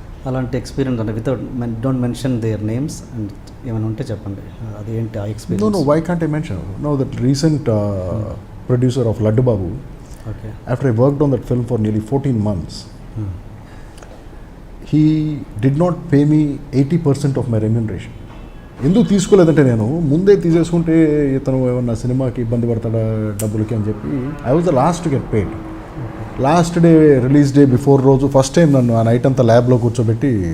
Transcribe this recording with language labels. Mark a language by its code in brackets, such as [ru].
[te] అలాంటి ఎక్స్పీరియన్స్ అంటే [en] without don't mention their names and [te] ఏమైనా ఉంటే చెప్పండి, అది ఏంటి ఆ experience? [en] No, why can't I mention? No, that recent producer of Laddu Babu, okay, after I worked on that film for nearly 14 months, he did not pay me 80% of my remuneration. [te] ఎందుకు తీసుకోలేదంటే నేను ముందే తీసేసుకుంటే ఇతను ఏమన్నా సినిమాకి ఇబ్బంది పడతాడా డబ్బులకి అని చెప్పి [en] I was the last get paid. Last day release day before [te] రోజు ఫస్ట్ టైం నన్ను ఆ నైట్ అంతా ల్యాబ్లో కూర్చోబెట్టి